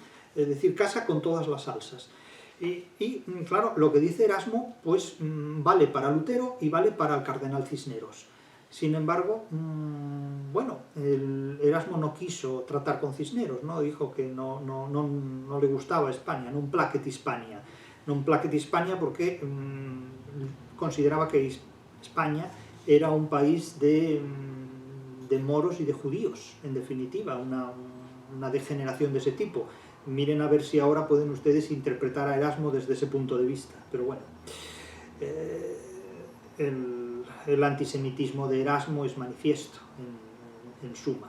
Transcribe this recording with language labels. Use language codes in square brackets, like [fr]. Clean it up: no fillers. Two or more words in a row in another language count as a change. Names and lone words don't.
[es] Es decir, casa con todas las salsas. Y claro, lo que dice Erasmo, pues vale para Lutero y vale para el cardenal Cisneros. Sin embargo, bueno, Erasmo no quiso tratar con Cisneros, ¿no? Dijo que no le gustaba España, [la] non placet Hispania. Non placet Hispania [es] porque consideraba que España era un país de moros y de judíos, en definitiva, una degeneración de ese tipo. Miren a ver si ahora pueden ustedes interpretar a Erasmo desde ese punto de vista. Pero bueno, el antisemitismo de Erasmo es manifiesto, en suma.